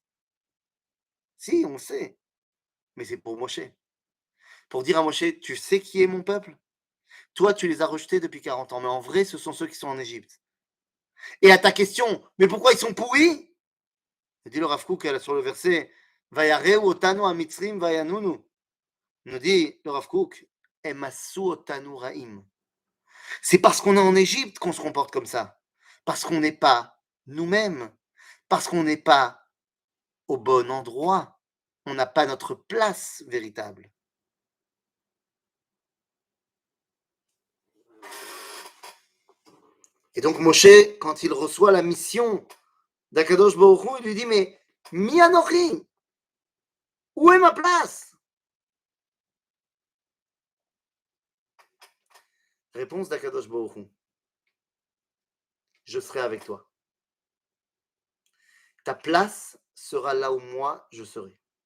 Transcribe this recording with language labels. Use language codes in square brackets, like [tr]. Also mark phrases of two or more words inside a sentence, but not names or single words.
[fr] Si, on le sait. Mais c'est pour Moshe. Pour dire à Moshe, tu sais qui est mon peuple? Toi, tu les as rejetés depuis 40 ans, mais en vrai, ce sont ceux qui sont en Égypte. Et à ta question, mais pourquoi ils sont pourris? Dit le Rav Kook sur le verset [he] וירעו אתנו המצרים ויענונו. [fr] Nous dit le Rav Kook, [he] עשו אותנו רעים. [fr] C'est parce qu'on est en Égypte qu'on se comporte comme ça. Parce qu'on n'est pas nous-mêmes. Parce qu'on n'est pas au bon endroit. On n'a pas notre place véritable. Et donc Moshe, quand il reçoit la mission d' [he] הקדוש ברוך הוא, [fr] il lui dit, mais [he] מי אנוכי, [fr] où est ma place? Réponse d' [he] הקדוש ברוך הוא, [fr] je serai avec toi. Ta place sera là où moi je serai.